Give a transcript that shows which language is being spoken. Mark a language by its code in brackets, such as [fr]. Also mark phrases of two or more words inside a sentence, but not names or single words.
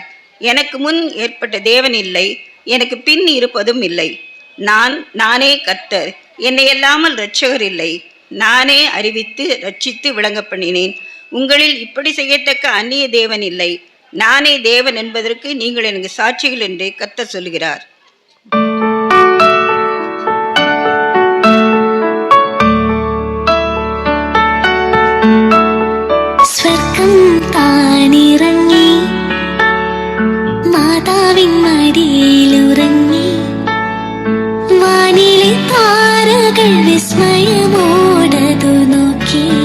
[ta] எனக்கு முன் ஏற்பட்ட தேவன் இல்லை, எனக்கு பின் இருப்பதும் இல்லை. நானே கர்த்தர், என்னை அல்லாமல் இரட்சகர் இல்லை. நானே அறிவித்து ரட்சித்து விளங்க பண்ணினேன். உங்களில் இப்படி செய்யத்தக்க அந்நிய தேவன் இல்லை. நானே தேவன் என்பதற்கு நீங்கள் எனக்கு சாட்சிகள் என்று கர்த்தர் சொல்கிறார். [ml] സ്വർഗം താനിറങ്ങി മാതാവിൻ മടിയിലുറങ്ങി വാനിലെ താരകൾ വിസ്മയമോടതു നോക്കി.